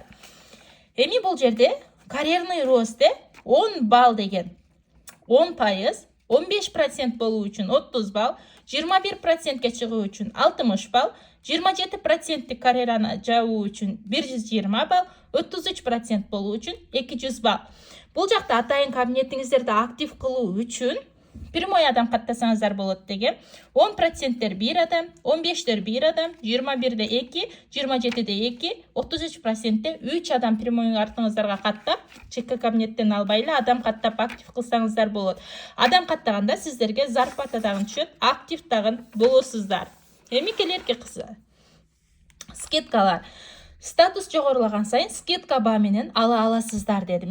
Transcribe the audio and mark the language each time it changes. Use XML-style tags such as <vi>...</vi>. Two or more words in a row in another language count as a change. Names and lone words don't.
<ky>Эми бул жерде</ky> <ru>карьерный ростте</ru> <ky>10 бал деген 10%, 15% болуу үчүн 30 бал, 21%ке чыгуу үчүн 60 бал, 27% карьераны жабуу үчүн 120 бал, 33% болуу үчүн 200 бал. Бул жакта атайын кабинетиңиздерди актив кылуу үчүн прямой адам каттасаңыздар болот деген. 10%тер 1 адам, 15тер 1 адам, 21де 2, 27де 2, 33%те 3 адам прямой артыңыздарга каттап, чекка кабинеттен албайлы адам каттап актив кылсаңыздар болот. Адам каттаганда сиздерге зарплата дагы түшөт, актив дагы болосуздар. Эми келерки кызы. Скидкалар. Статус жогорулаган сайын скидка баа менен ала аласыздар дедим.</ky>